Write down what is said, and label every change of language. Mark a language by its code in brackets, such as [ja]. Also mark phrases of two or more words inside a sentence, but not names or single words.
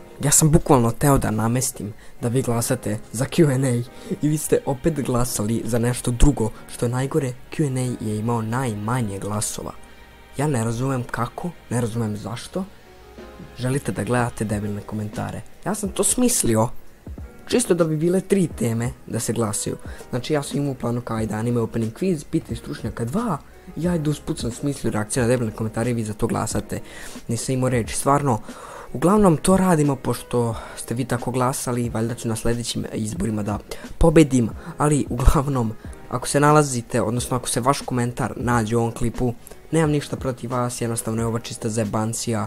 [sr] Ja sam bukvalno teo da namestim da vi glasate za Q&A i vi ste opet glasali za nešto drugo, što je najgore. Q&A je imao najmanje glasova. Ja ne razumem kako, ne razumem zašto. Želite da gledate debilne komentare. Ja sam to smislio čisto da bi bile 3 teme da se glasaju. Znači ja sam imao u planu kao ajde [en] anime opening quiz, [sr] pitaj stručnjaka 2. Ja idu usput sam smislio reakcije na debilne komentare i vi za to glasate. Nisam imao reći, stvarno. Uglavnom to radimo pošto ste vi tako glasali, valjda ću na sljedećim izborima da pobedim. Ali uglavnom, ako se nalazite, odnosno ako se vaš komentar nađe u ovom klipu, nemam ništa protiv vas, jednostavno je ovo čista zebancija.